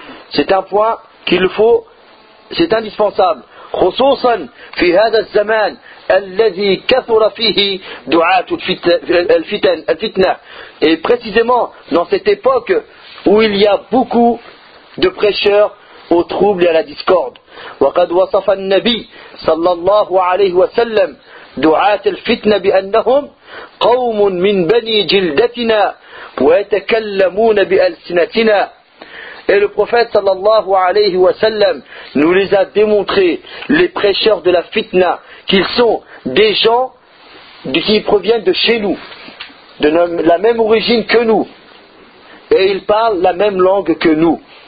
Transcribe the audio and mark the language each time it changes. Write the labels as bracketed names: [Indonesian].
[French] C'est un point qu'il faut, c'est indispensable. Et précisément dans cette époque où il y a beaucoup de prêcheurs aux troubles et à la discorde. [Arabic] وقد وصف النبي صلى الله عليه وسلم دعاة الفتنة بأنهم قوم من بني جلدتنا ويتكلمون بألسنتنا. [French] Et le prophète sallallahu alayhi wa sallam nous les a démontré, les prêcheurs de la fitna, qu'ils sont des gens qui proviennent de chez nous, de la même origine que nous, et ils parlent la même langue que nous.